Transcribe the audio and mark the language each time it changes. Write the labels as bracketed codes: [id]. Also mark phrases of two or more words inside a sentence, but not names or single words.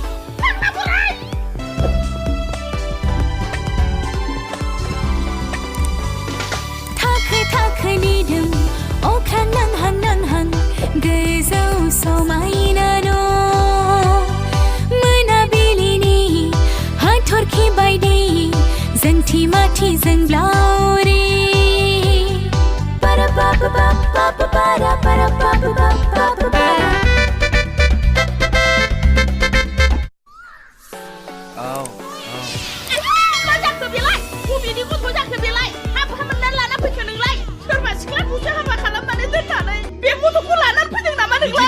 [brx] थाखो थाखोनि दोम अख्रां नांहां नांहां गोजौ समायना न' मोनाबिलिनि हाथरखि बायदि जोंथि माथि जोंब्लावरि para pa pa pa pa pa para pa pa pa pa मा जाखो बेलाय बबेनि गथ' जाखो बेलाय हाबा मोननानै लाना फैखो नोंलाय सोरबा सिख्लाखौसो हाबा खालामनानै दोननानै बे गथ'खौ लानानै फैदों नामा नोंलाय